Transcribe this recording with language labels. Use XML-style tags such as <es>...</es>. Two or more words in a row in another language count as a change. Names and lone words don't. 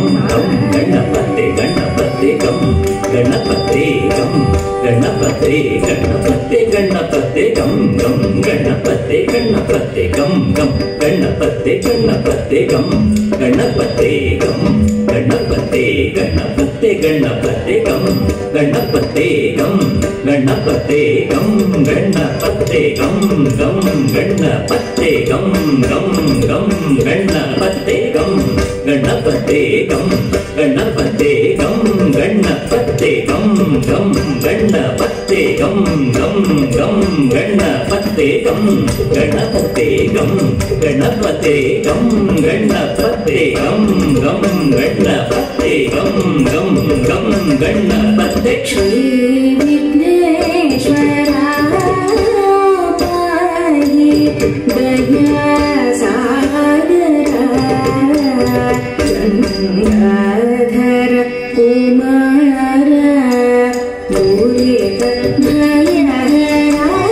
<sa>गम गणपते गणपते गम गणपते गम गणपते गणपते गणपते गम गम गणपते गणपते गम गम गणपते गणपते गम गणपते गम गणपते गणपते गणपते गम गणपते गम गणपते गम गणपते गम गम गणपते गम गम गम गणपते गम गणपते गम गणपते गम गणपते गम गम गणपते गम गम गम गणपते गम गणपते गम गणपते गम गणपते गम गम गणपते गम गम गम गणपते श्री विघ्नेश्वरा पाहि दया सागरा गंगाधर कुमार मुरित भयहरा</sa>